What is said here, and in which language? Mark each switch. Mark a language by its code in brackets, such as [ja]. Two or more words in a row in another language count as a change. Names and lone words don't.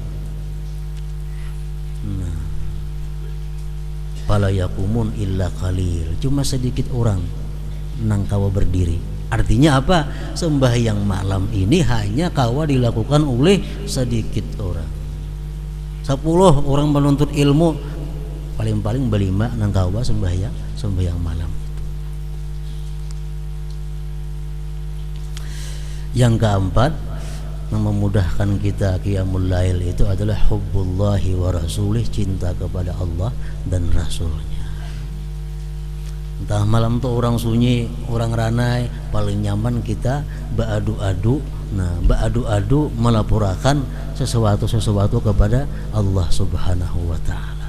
[ar] فلا يقومون إلا قليل, [bjn] cuma sedikit orang nang kawa berdiri. [id] Artinya apa? [bjn] Sembahyang malam ini hanya kawa dilakukan oleh sedikit orang. 10 orang menuntut ilmu, paling-paling berlima nang kawa sembahyang malam itu. [id] Yang keempat, yang memudahkan kita [ar] قيام الليل [id] itu adalah [ar] حب الله ورسوله, [id] cinta kepada Allah dan Rasulnya. [bjn] Entah malam tuh orang sunyi, orang ranai, paling nyaman kita beradu-adu Nah, beradu-adu melaporkan sesuatu kepada Allah [ar] سبحانه وتعالى.